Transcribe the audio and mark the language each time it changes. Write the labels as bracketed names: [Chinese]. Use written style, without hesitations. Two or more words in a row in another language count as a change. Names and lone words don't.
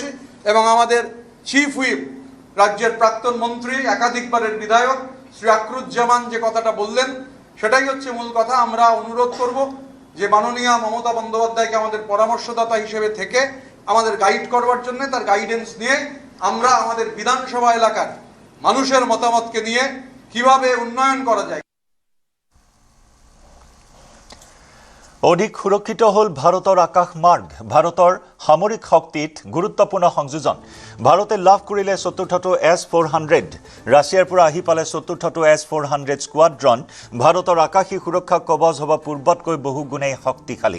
[Bangla] এবং আমাদের চিফ হুইপ রাজ্যের প্রাক্তন মন্ত্রী একাধিকবারের বিধায়ক শ্রী আকরুজ্জামান যে কথাটা বললেন সেটাই হচ্ছে মূল কথা। আমরা অনুরোধ করব যে মাননীয় মমতা বন্দ্যোপাধ্যায়কে আমাদের পরামর্শদাতা হিসেবে থেকে আমাদের গাইড করবার জন্য, তার গাইডেন্স নিয়ে আমরা আমাদের বিধানসভা এলাকার মানুষের মতামতকে নিয়ে কিভাবে উন্নয়ন করা যায়। [Assamese] অধিক সুৰক্ষিত হ'ল ভাৰতৰ আকাশ মাৰ্গ। ভাৰতৰ সামৰিক শক্তিত গুৰুত্বপূৰ্ণ সংযোজন। ভাৰতে লাভ কৰিলে ৪ৰ্থটো S-400। ৰাছিয়াৰ পৰা আহি পালে ৪ৰ্থটো S-400 স্কোৱাড্ৰন। ভাৰতৰ আকাশী সুৰক্ষা কবচ হ'ব পূৰ্বতকৈ বহু গুণেই শক্তিশালী।